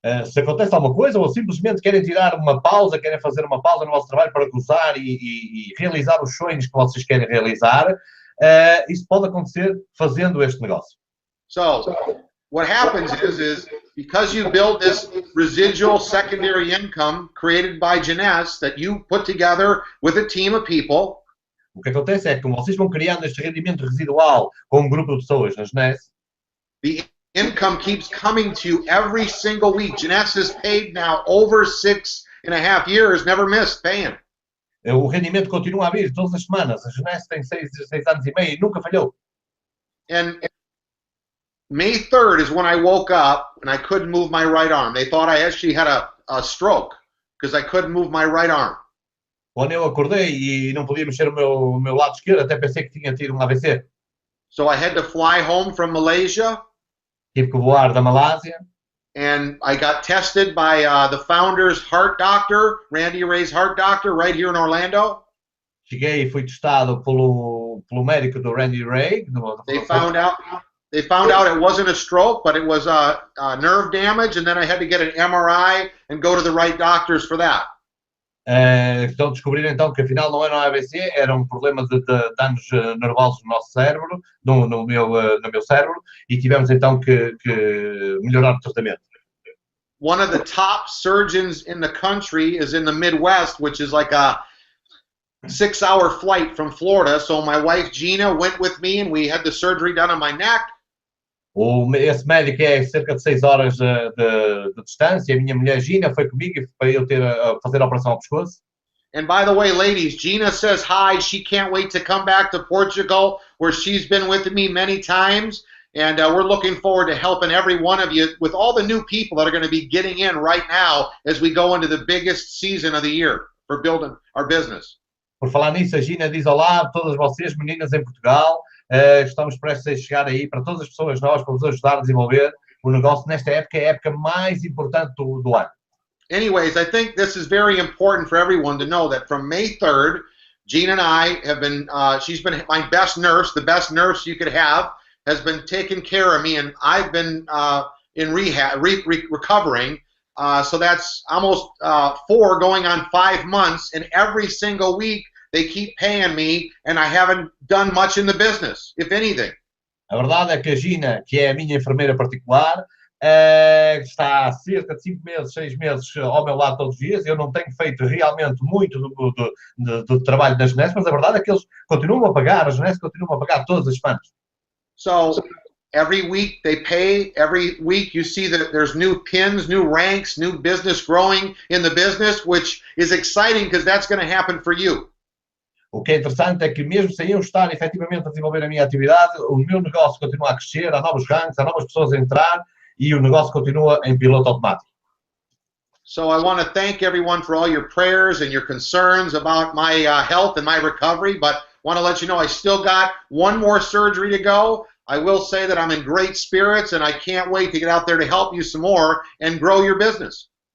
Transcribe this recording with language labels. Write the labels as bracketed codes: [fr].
[pt] Se acontece alguma coisa, ou simplesmente querem tirar uma pausa, querem fazer uma pausa no vosso trabalho para gozar e realizar os sonhos que vocês querem realizar, isso pode acontecer fazendo este negócio. [en] So, what happens is because you build this residual secondary income created by JEUNESSE that you put together with a team of people. [pt] O que acontece é que como vocês vão criando este rendimento residual com um grupo de pessoas na JEUNESSE, [en] the income keeps coming to you every single week. JEUNESSE has paid now over 6.5 years, never missed paying. [pt] O rendimento continua a vir todas as semanas. A JEUNESSE tem 6 anos e meio e nunca falhou. [en] And May 3rd is when I woke up and I couldn't move my right arm. They thought I actually had a stroke because I couldn't move my right arm. [pt] Quando eu acordei e não podia mexer o meu lado esquerdo, até pensei que tinha tido um AVC. [en] So I had to fly home from Malaysia. [pt] Tive que voar da Malásia. [en] And I got tested by the founder's heart doctor, Randy Ray's heart doctor, right here in Orlando. [pt] Cheguei e fui testado pelo médico do Randy Ray. [en] They found out it wasn't a stroke, but it was nerve damage, and then I had to get an MRI and go to the right doctors for that. [pt] Então descobriram então que afinal não era um AVC, era um problema de danos nervosos no nosso cérebro, no meu cérebro, e tivemos então que melhorar o tratamento. [en] One of the top surgeons in the country is in the Midwest, which is like 6-hour flight from Florida, so my wife Gina went with me and we had the surgery done on my neck. [pt] Esse médico é cerca de 6 horas de distância. A minha mulher Gina foi comigo para eu fazer a operação ao pescoço. [en] And by the way, ladies, Gina says hi. She can't wait to come back to Portugal, where she's been with me many times. And we're looking forward to helping every one of you with all the new people that are going to be getting in right now as we go into the biggest season of the year for building our business. [pt] Por falar nisso, a Gina diz olá a todas vocês, meninas em Portugal. Estamos prestes a chegar aí para todas as pessoas novas, para vos ajudar a desenvolver o negócio nesta época, é a época mais importante do ano. [en] Anyways, I think this is very important for everyone to know that from May 3rd, Gina and I have been, she's been my best nurse, the best nurse you could have, has been taking care of me, and I've been in rehab, recovering. So that's almost 4 going on 5 months, and every single week they keep paying me, and I haven't done much in the business, if anything. [pt] A verdade é que a Gina, que é a minha enfermeira particular, está há cerca de 5 meses, 6 meses ao meu lado todos os dias. Eu não tenho feito realmente muito do trabalho da JEUNESSE, mas a verdade é que eles continuam a pagar, a JEUNESSE continua a pagar todas as semanas. [en] So every week they pay, every week you see that there's new pins, new ranks, new business growing in the business, which is exciting because that's going to happen for you. [pt] O que é interessante é que mesmo sem eu estar efetivamente a desenvolver a minha atividade, o meu negócio continua a crescer, há novos ranks, há novas pessoas a entrar, e o negócio continua em piloto automático. [en] So I want to thank everyone for all your prayers and your concerns about my health and my recovery, but want to let you know I still got one more surgery to go. I will say that I'm in great spirits and I can't wait to get out there to help you some more and grow your business.